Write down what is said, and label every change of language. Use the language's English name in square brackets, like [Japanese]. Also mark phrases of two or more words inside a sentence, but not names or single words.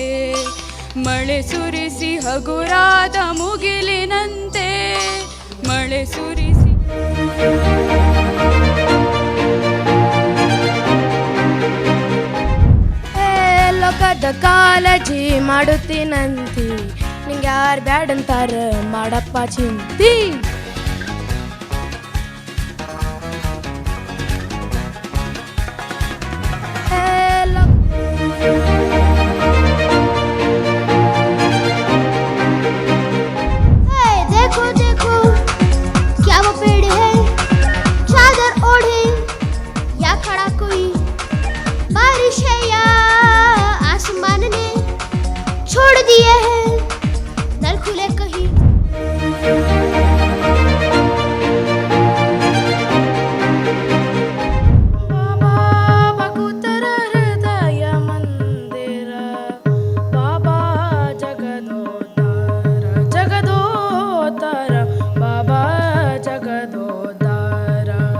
[Kannada] ಮಳೆ ಸುರಿಸಿ ಹಗುರಾದ ಮುಗಿಲಿನಂತೆ, ಮಳೆ ಸುರಿಸಿ. ಲೋಕದ ಕಾಳಜಿ ಮಾಡುತ್ತೀನಂತಿ, ನಿಂಗೆ ಯಾರು ಬ್ಯಾಡಂತಾರ ಮಾಡಪ್ಪ ಚಿಂತಿ. [Hindi] देखो देखो क्या वो पेड़ है, चादर ओढ़े या खड़ा कोई. बारिश है या आसमान ने छोड़ दिए हैं नल खुले कहीं. [Kannada] ಬಾಬಾ ಭಕುತರ ಹೃದಯ ಮಂದಿರ, ಬಾಬಾ ಜಗದೋದ್ಧಾರ ಜಗದೋದ್ಧಾರ, ಬಾಬಾ ಜಗದೋದ್ಧಾರ.